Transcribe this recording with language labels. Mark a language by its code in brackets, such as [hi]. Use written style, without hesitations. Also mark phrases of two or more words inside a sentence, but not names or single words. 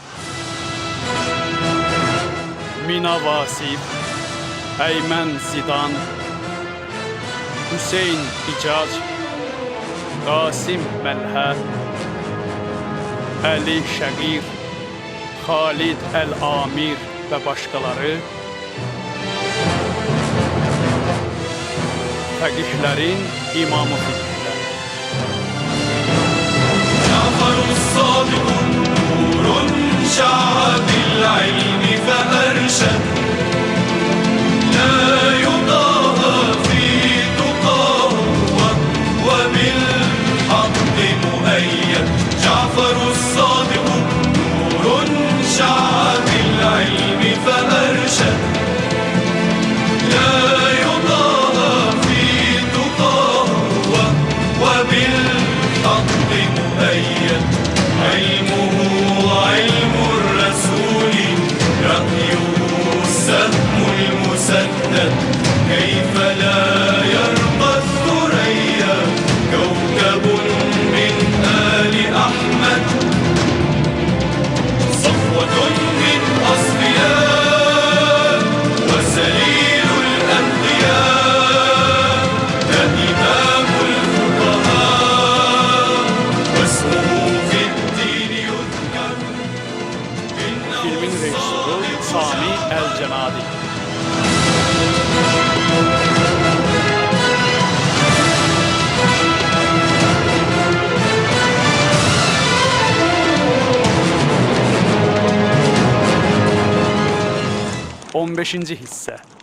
[az] Mina Vasif, Əymən Zidan, Hüseyn İcac, Qasim Məlhə, Əli Şəqir, Xalid Əl-Amir və başqaları fəqihlərin imamı fiqhlər. [ar] جعفر الصادق نور شع بالعلم ف أرشد لا يضاهى في تقاه و بالحق مؤيد جعفر الصادق نور شع بالعلم ف أرشد لا يضاهى في تقاه و بالحق مؤيد علمه علم الرسول رأيه السهم المسدد كيف لا يرقى الثريا كوكب من آل أحمد صفوة من أصفياء وسليل الأنبياء ده إمام الفقهاء واسمه [az] Filmin rejissoru Sami Əl-Cənadi. On beşinci hissə.